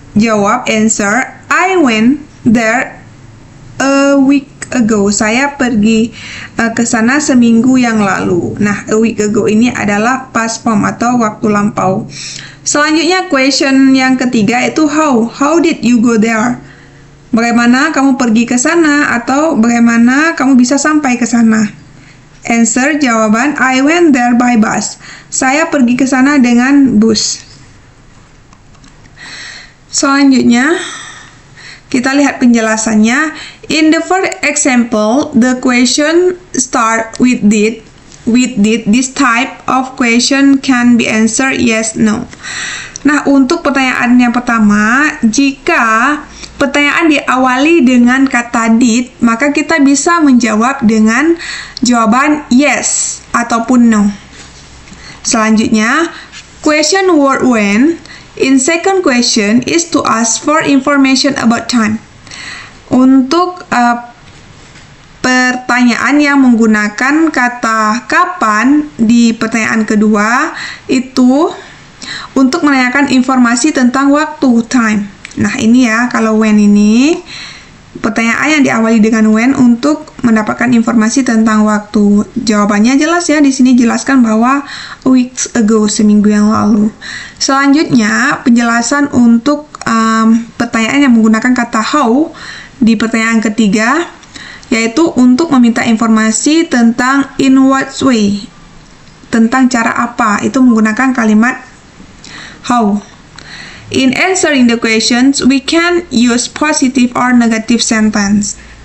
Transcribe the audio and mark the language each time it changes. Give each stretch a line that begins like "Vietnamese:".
Indonesian: Jawab,
English: answer, I went there a week ago.
Indonesian: Saya pergi ke sana seminggu yang lalu. Nah,
English: a week ago
Indonesian: ini adalah past form atau waktu lampau. Selanjutnya
English: question
Indonesian: yang ketiga itu
English: how. How did you go there?
Indonesian: Bagaimana kamu pergi ke sana atau bagaimana kamu bisa sampai ke sana?
English: Answer,
Indonesian: jawaban,
English: I went there by bus.
Indonesian: Saya pergi ke sana dengan bus. Selanjutnya, kita lihat penjelasannya.
English: In the first example, the question start with did. With did, this type of question can be answered yes, no.
Indonesian: Nah, untuk pertanyaan yang pertama, jika pertanyaan diawali dengan kata did, maka kita bisa menjawab dengan jawaban yes ataupun no. Selanjutnya,
English: question word when. In second question is to ask for information about time.
Indonesian: Untuk pertanyaan yang menggunakan kata kapan di pertanyaan kedua itu untuk menanyakan informasi tentang waktu, time. Nah, ini ya, kalau when ini pertanyaan yang diawali dengan when untuk mendapatkan informasi tentang waktu. Jawabannya jelas ya, di sini jelaskan bahwa
English: a week ago,
Indonesian: seminggu yang lalu. Selanjutnya, penjelasan untuk pertanyaan yang menggunakan kata how di pertanyaan ketiga, yaitu untuk meminta informasi tentang
English: in what way,
Indonesian: tentang cara apa, itu menggunakan kalimat how.
English: In answering the questions, we can use positive or negative sentence.